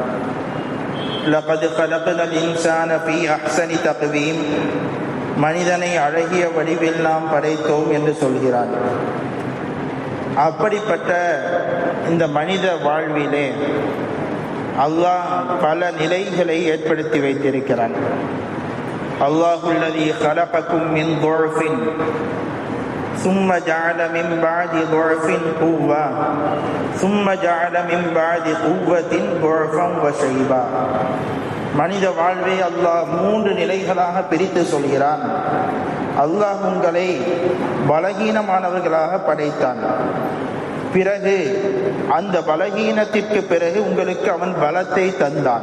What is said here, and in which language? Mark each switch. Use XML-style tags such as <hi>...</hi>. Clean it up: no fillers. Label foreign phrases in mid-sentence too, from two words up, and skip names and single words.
<ar>لقد خلقنا الإنسان في أحسن تقويم,</ar> <ta>மனிதனை அழகிய வடிவில் நாம் படைத்தோம் என்று சொல்கிறான். அப்படிப்பட்ட இந்த மனித வாழ்விலே அல்லாஹ் பல நிலைகளை ஏற்படுத்தி வைத்திருக்கிறான்.</ta> <ar>الله الذي خلقكم من ضعف ثم جعل من بعد ضعف قوة ثم جعل من بعد قوة ضعفا وشيبا.</ar> <ta>மனித வாழ்வை அல்லாஹ் 3 நிலைகளாக பிரித்து சொல்கிறான். அல்லாஹ் உங்களை பலகீனமானவர்களாக படைத்தான். பிறகு அந்த பலகீனத்திற்கு பிறகு உங்களுக்கு அவன் பலத்தை தந்தான்.</ta>